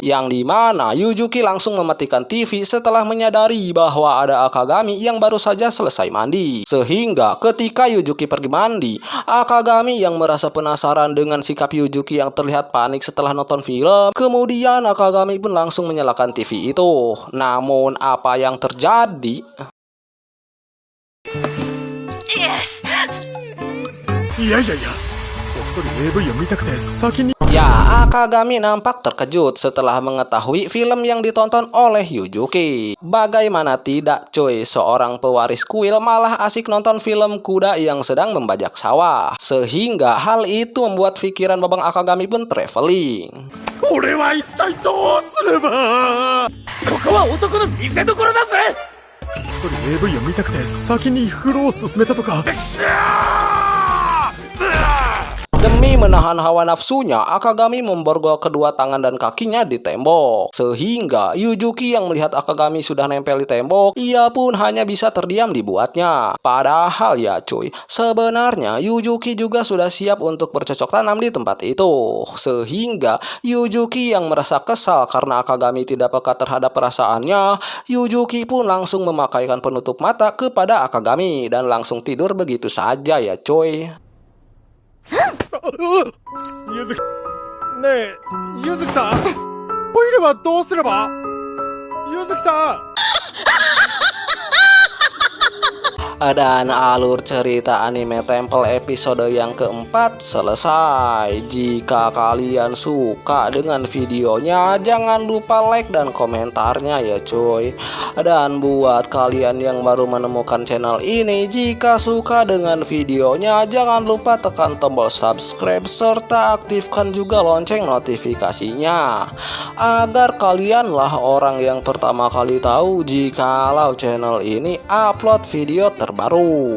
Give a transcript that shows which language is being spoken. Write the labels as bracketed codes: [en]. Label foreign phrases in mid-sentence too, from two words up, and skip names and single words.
[id] Yang dimana Yujuki langsung mematikan TV setelah menyadari bahwa ada Akagami yang baru saja selesai mandi. Sehingga ketika Yujuki pergi mandi, Akagami yang merasa penasaran dengan sikap Yujuki yang terlihat panik setelah nonton film, kemudian Akagami pun langsung menyalakan TV itu. Namun apa yang terjadi? [ja] いやいやいや、こっそり AV を見たくて先に。 [id] Ya, Akagami nampak terkejut setelah mengetahui film yang ditonton oleh Yujuki. Bagaimana tidak, coy, seorang pewaris kuil malah asik nonton film kuda yang sedang membajak sawah. Sehingga hal itu membuat pikiran Babang Akagami pun traveling. [ja] 俺は一体どうすれば。ここは男の見せ所だぜ。こっそり AV を見たくて先に風呂を進めたとか。 [id] Demi menahan hawa nafsunya, Akagami memborgol kedua tangan dan kakinya di tembok. Sehingga Yujuki yang melihat Akagami sudah nempel di tembok, ia pun hanya bisa terdiam dibuatnya. Padahal ya cuy, sebenarnya Yujuki juga sudah siap untuk bercocok tanam di tempat itu. Sehingga Yujuki yang merasa kesal karena Akagami tidak peka terhadap perasaannya, Yujuki pun langsung memakaikan penutup mata kepada Akagami dan langsung tidur begitu saja ya cuy. [ja] ゆずき、ねえ、ゆずきさん、トイレはどうすれば。ゆずきさん。 [id] Dan alur cerita anime Temple episode yang keempat selesai. Jika kalian suka dengan videonya, jangan lupa like dan komentarnya ya cuy. Dan buat kalian yang baru menemukan channel ini, jika suka dengan videonya, jangan lupa tekan tombol subscribe serta aktifkan juga lonceng notifikasinya, agar kalianlah orang yang pertama kali tahu jikalau channel ini upload video terbaru.